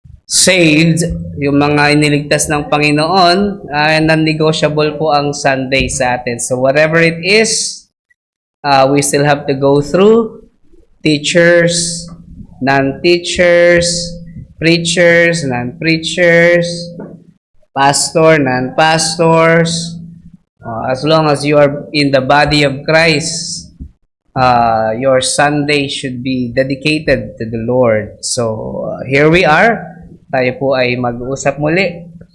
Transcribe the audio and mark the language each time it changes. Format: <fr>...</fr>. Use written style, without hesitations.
<tl>saved, yung mga iniligtas ng Panginoon, non-negotiable po ang Sunday sa atin.</tl> <en>So whatever it is, we still have to go through teachers, non-teachers, preachers, non-preachers, pastor, non-pastors. As long as you are in the body of Christ, your Sunday should be dedicated to the Lord. So, here we are.</en> <tl>Tayo po ay mag-uusap muli.</tl>